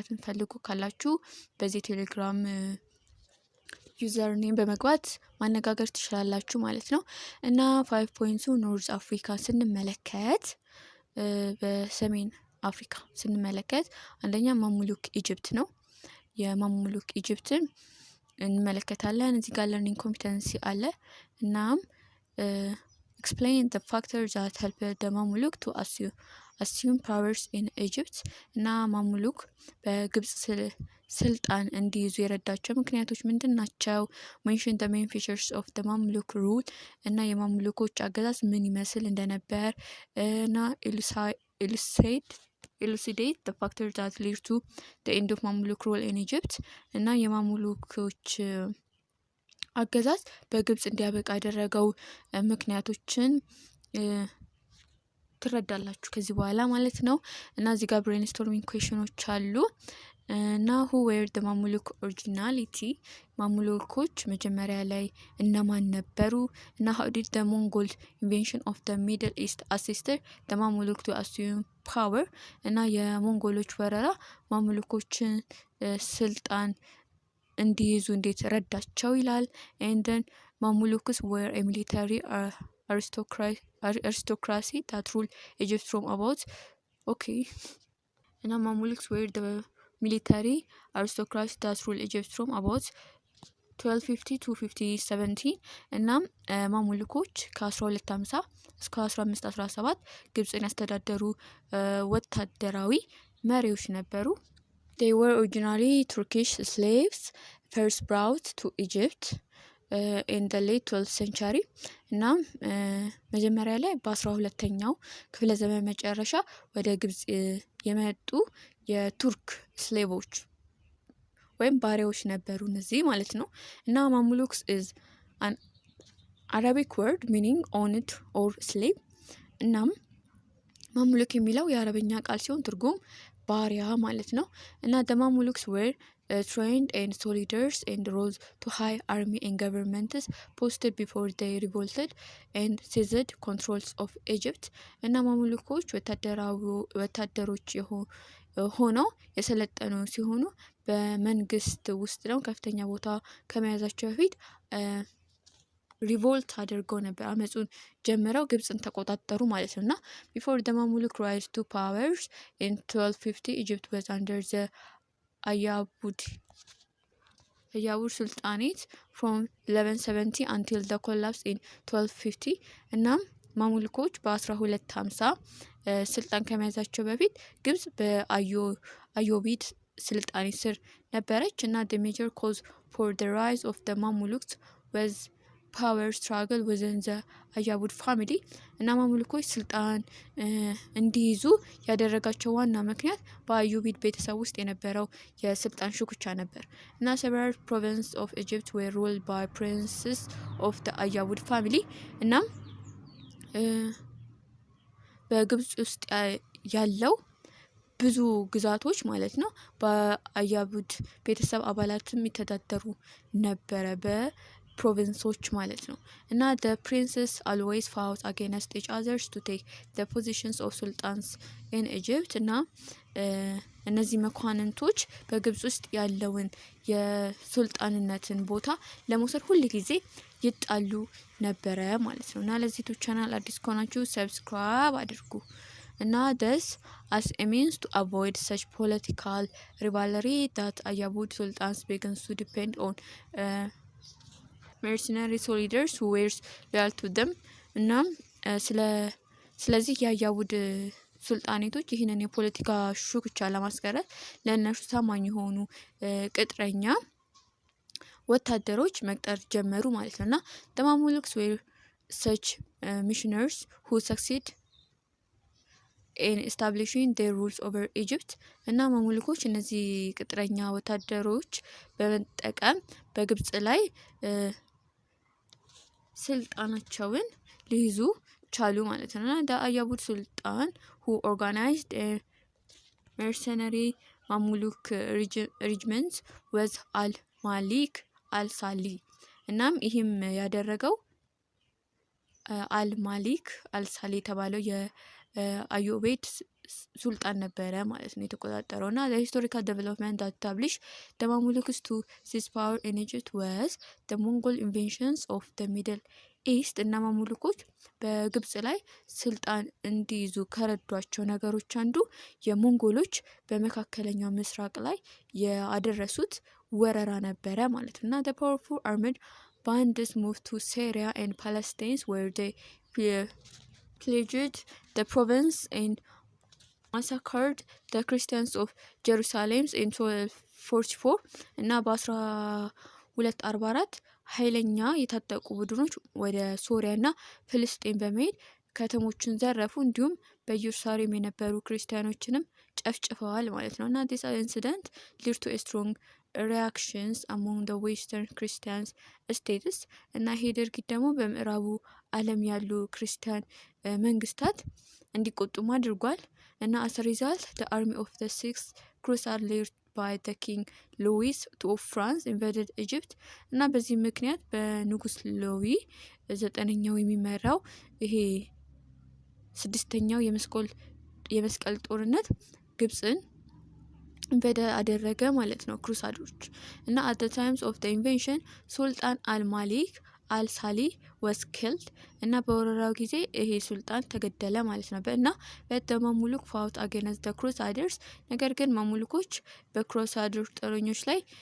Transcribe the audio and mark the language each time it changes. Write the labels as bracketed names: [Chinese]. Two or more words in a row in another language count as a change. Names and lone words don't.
[Amharic] ፈልጉ ካላችሁ በዚህ ቴሌግራም [English] user name [Amharic] በመግባት ማነጋገር ትችላላችሁ ማለት ነው እና 5.2 ኖርዝ አፍሪካ ስንመለከት በሰሜን አፍሪካ ስንመለከት አንደኛ ማሙሉክ ኢጅፕት ነው። የማሙሉክ ኢጅፕትን እንመለከታለን። እዚህ ጋር [English] learning competency [Amharic] አለ። እናም [English] explain the factors that help the Mamluk to assume powers in Egypt [Amharic] እና ማሙሉክ በግብጽ ስልጣን እንዲይዙ የረዳቸው ምክንያቶች ምንድን ናቸው? [English] mention the main features of the Mamluk rule [Amharic] እና የማሙሉኮች አገዛዝ ምን ይመስል እንደነበር እና [English] elucidate the factors that lead to the end of Mamluk rule in Egypt [Amharic] እና የማሙሉኮች አገዛዝ በግብጽ እንዲያበቃ ያደረገው ምክንያቶችን ትረዳላችሁ ከዚህ በኋላ ማለት ነው እና እዚህ ጋር [English] brainstorming questions [Amharic] አሉ እና [English] who were the Mamluk originality [Amharic] ማሙሉኮች መጀመሪያ ላይ እነማን ነበሩ እና [English] how did the Mongol invasion of the Middle East assisted the Mamluk to assume power [Amharic] እና የሞንጎሎች ወረራ ማሙሉኮችን ስልጣን እንዲይዙ እንዴት ረዳቸው ይላል። [English] and then Mamluks were a military aristocracy that ruled Egypt from about እና Mamluks were the military aristocracy that ruled Egypt from about 1250 to 1517 [Amharic] እና ማሙሉኮች ከ1250 እስከ 1517 ግብጽን ያስተዳደሩ ወታደራዊ መሪዎች ነበሩ። [English] They were originally Turkish slaves first brought to Egypt in the late 12th century [Amharic] እና መጀመሪያ ላይ በ12ኛው ክፍለ ዘመን መጨረሻ ወደ ግብጽ የመጡ የቱርክ ስሌቮች ወይም ባሪያዎች ነበሩ እነዚህ ማለት ነው እና ማሙሉክስ [English] is an Arabic word meaning owned or slave [Amharic] እናም ማሙሉክ የሚለው የአረበኛ ቃል ሲሆን ትርጉም ባሪያ ማለት ነው እና [English] the Mamluks were trained and soldiers and rose to high army and governments posted before they revolted and seized controls of Egypt [Amharic] እና ማሙሉኮች ወታደሮች ሆነው የሰለጠኑ ሲሆኑ በመንግስት ውስጥ ነው ከፍተኛ ቦታ ከመያዛቸው በፊት ሪቮልት አድርገው ነበር፣ አመጹን ጀምረው ግብጽን ተቆጣጠሩ ማለት ነውና [English] before the Mamluk rise to powers in 1250 Egypt was under the [Amharic] አያቡድ ሱልጣኔት [English] from 1170 until the collapse in 1250 [Amharic] እናም ማሙልኮች በ1250 ስልጣን ከመያዛቸው በፊት ግብጽ በአዮቢድ ስልጣኔ ስር ነበረች እና [English] the major cause for the rise of the Mamluks was power struggle within the Ayyubid family [Amharic] እና ማሙልኮች ስልጣን እንዲይዙ ያደረጋቸው ዋና ምክንያት በአዩቢድ ቤተሰብ ውስጥ የነበረው የስልጣን ሽኩቻ ነበር እና [English] several provinces of Egypt were ruled by princes of the አያቡድ family እና [Amharic] በግብጽ ውስጥ ያለው ብዙ ግዛቶች ማለት ነው በአያቡድ ቤተሰብ አባላትም የሚተዳደሩ ነበረ በፕሮቪንሶች ማለት ነው እና [English] the princes always fought against each other to take the positions of sultans in Egypt [Amharic] እና እነዚህ መኳንንቶች በግብጽ ውስጥ ያለውን የሱልጣንነትን ቦታ ለመውሰድ ሁሉ ጊዜ ይጣሉ ነበረ ማለት ነው እና ለዚህ [English] YouTube channel [Amharic] አዲስ ከሆናችሁ ሰብስክራይብ አድርጉ እና [English] this as a means to avoid such political rivalry that Ayabud sultans began to depend on mercenary soldiers who were loyal to them [Amharic] እና ስለዚህ የአያቡድ ሱልጣኔቶች ይህንን የፖለቲካ ሹክቻ ለማስቀረት ለእነርሱ ታማኝ የሆኑ ቅጥረኛ ወታደሮች መቅጠር ጀመሩ ማለት ነውና [English] the Mamluks were such missionaries who succeed in establishing their rules over Egypt [Amharic] እና ማሙልኮች እነዚህ ቅጥረኛ ወታደሮች በመጠቀም በግብጽ ላይ ስልጣናቸውን ሊይዙ ቻሉ ማለት ነውና [English] the Ayabud Sultan who organized a mercenary Mamluk regiment was al-Malik al-Sali [Amharic] እናም ይህም ያደረገው አል-ማሊክ አል-ሳሊ የተባለው የአዩቤድ ሱልጣን ነበረ ማለት ነው የተቆጣጠረውና the [English] historical development that established the Mamluks to seize power in Egypt was the Mongol invasions of the Middle East [Amharic] እና ማሙልኮች በግብጽ ላይ ስልጣን እንዲይዙ ከረዷቸው ነገሮች አንዱ የሞንጎሎች በመካከለኛው ምስራቅ ላይ ያደረሱት ወረራ ነበረ ማለት ነውና [English] the powerful armed bands moved to Syria and Palestine where they pillaged the province and massacred the Christians of Jerusalem in 1244 [Amharic] እና በ1244 ኃይለኛ የታጠቁ ቡድኖች ወደ ሶሪያና ፍልስጤም በመሄድ ከተሞችን ዘረፉ እንዲሁም በኢየሩሳሌም የነበሩ ክርስቲያኖችንም ጨፍጭፈዋል ማለት ነውና [English] this incident led to a strong reactions among the western Christians states [Amharic] እና ይሄ ድርጊት ደግሞ በምዕራቡ ዓለም ያሉ ክርስቲያን መንግስታት እንዲቆጡም አድርጓል እና [English] as a result the army of the Sixth Crusade led by the King Louis of France invaded Egypt [Amharic] እና በዚህ ምክንያት በንጉስ ሎዊ 9ኛው የሚመራው ይሄ 6ኛው የመስቀል ጦርነት ግብጽን ኢንቬድ አደረገ ማለት ነው ክሩሳዶች እና [English] at the times of the invasion [Amharic] ሱልጣን አል-ማሊክ አል-ሳሊ [English] was killed [Amharic] እና በወረራው ጊዜ ይሄ ሱልጣን ተገደለ ማለት ነው እና [English] the Mamluk fought against the Crusaders [Amharic] ነገር ግን ማሙልኮች በክሩሳዶች ጦረኞች ላይ